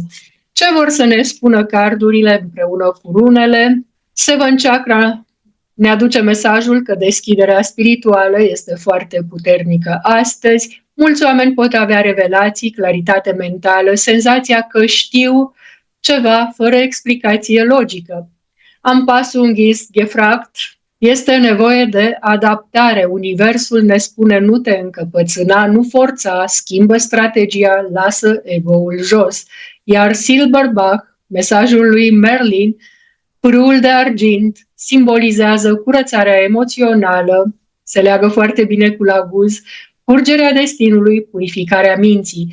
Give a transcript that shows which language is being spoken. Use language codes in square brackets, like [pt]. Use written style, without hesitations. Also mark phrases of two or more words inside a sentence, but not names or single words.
[ro] Ce vor să ne spună cardurile împreună cu runele? Seventh Chakra ne aduce mesajul că deschiderea spirituală este foarte puternică astăzi. Mulți oameni pot avea revelații, claritate mentală, senzația că știu ceva fără explicație logică. [de] Anpassung ist gefragt, [ro] este nevoie de adaptare. Universul ne spune nu te încăpățâna, nu forța, schimbă strategia, lasă ego-ul jos. Iar Silverbach, mesajul lui Merlin, pârâul de argint, simbolizează curățarea emoțională, se leagă foarte bine cu Laguz, curgerea destinului, purificarea minții.